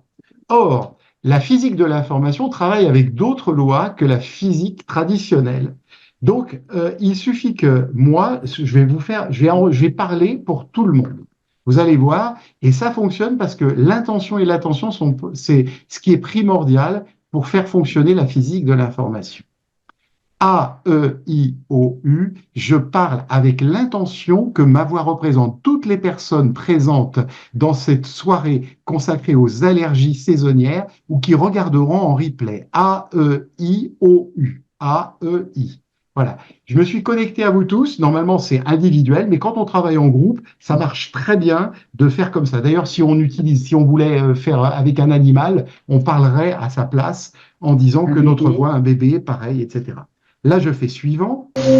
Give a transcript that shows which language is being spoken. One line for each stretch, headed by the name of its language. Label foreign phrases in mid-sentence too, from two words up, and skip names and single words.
French: Or, la physique de l'information travaille avec d'autres lois que la physique traditionnelle. Donc, il suffit que moi, je vais parler pour tout le monde. Vous allez voir, et ça fonctionne parce que l'intention et l'attention c'est ce qui est primordial pour faire fonctionner la physique de l'information. A-E-I-O-U, je parle avec l'intention que ma voix représente toutes les personnes présentes dans cette soirée consacrée aux allergies saisonnières ou qui regarderont en replay. A-E-I-O-U. A-E-I. Voilà. Je me suis connecté à vous tous. Normalement, c'est individuel, mais quand on travaille en groupe, ça marche très bien de faire comme ça. D'ailleurs, si on voulait faire avec un animal, on parlerait à sa place en disant que notre voix, un bébé, pareil, etc. Là, je fais suivant.